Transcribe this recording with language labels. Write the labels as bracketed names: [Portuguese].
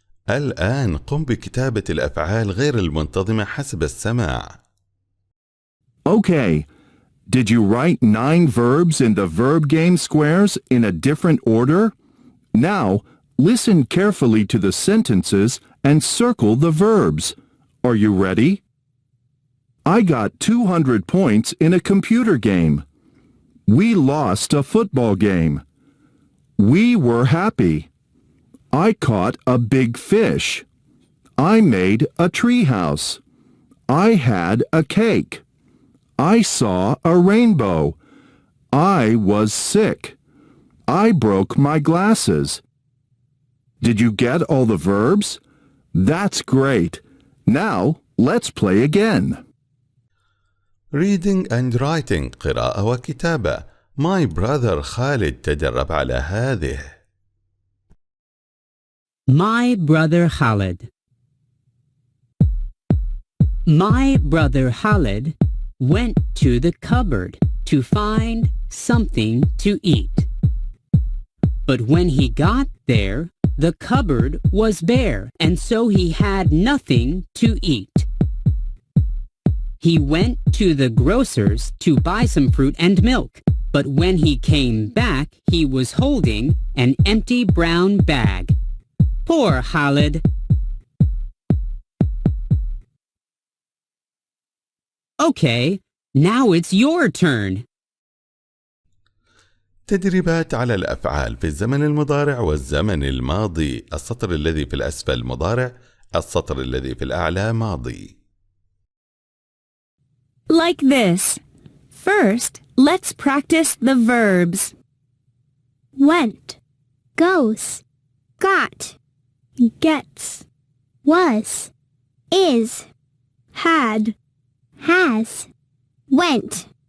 [Arabic] الآن قم بكتابة الأفعال غير المنتظمة حسب السماع. [English] Okay, did you write 9 verbs in the verb game squares in a different order? Now, listen carefully to the sentences and circle the verbs. Are you ready? I got 200 points in a computer game. We lost a football game. We were happy. I caught a big fish. I made a treehouse. I had a cake. I saw a rainbow. I was sick. I broke my glasses. Did you get all the verbs? That's great. Now, let's play again. Reading and writing [Arabic] قراءة وكتابة. [English] My brother [Arabic] خالد تدرب على هذه. [English] My brother Khalid. My brother Khalid went to the cupboard to find something to eat. But when he got there, the cupboard was bare, and so he had nothing to eat. He went to the grocer's to buy some fruit and milk. But when he came back, he was holding an empty brown bag. Poor Khalid. Okay, now it's your turn. [Arabic] تدريبات على الأفعال في الزمن المضارع والزمن الماضي. السطر الذي في الأسفل مضارع، السطر الذي في الأعلى ماضي. [English] Like this. First, let's practice the verbs. Went, goes, got, gets, was, is, Had, has, went,